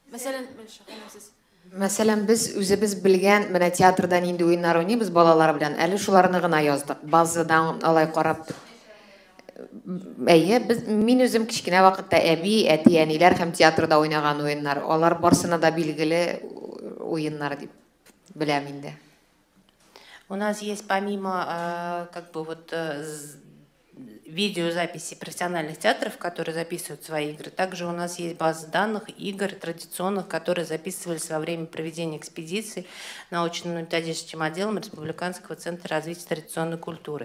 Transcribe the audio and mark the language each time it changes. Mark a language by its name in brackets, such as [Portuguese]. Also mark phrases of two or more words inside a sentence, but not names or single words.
[Tatar] Мәсәлән, без үзебез белгән менә театрда нинди уйыннар уйныйбыз балалар белән, әле шуларны гына яздык. Базадан алай карап. Мин үзем кичкенә вакытта әби, әти, әниләр һәм театрда уйнаган уйыннар, алар барсына да билгеле уйыннар дип. [Russian] У нас есть помимо как бы вот видеозаписи профессиональных театров, которые записывают свои игры, также у нас есть база данных игр традиционных, которые записывались во время проведения экспедиций научно-методическим отделом Республиканского центра развития традиционной культуры.